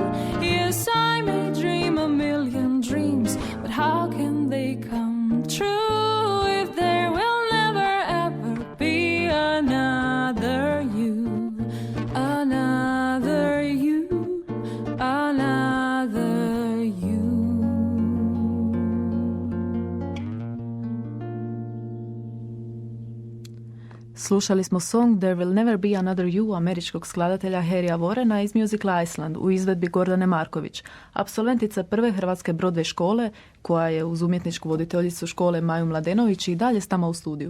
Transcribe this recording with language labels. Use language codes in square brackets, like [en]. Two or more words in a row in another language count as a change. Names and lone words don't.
[en] Yes, I may dream a million dreams, but how can they come true if there will never ever be another you, another you, another you. [hr] Slušali smo song There Will Never Be Another You američkog skladatelja Harrya Warrena iz musicala Iceland u izvedbi Gordane Marković, apsolventica prve hrvatske Broadway škole koja je uz umjetničku voditeljicu škole Maju Mladenović i dalje s nama u studiju.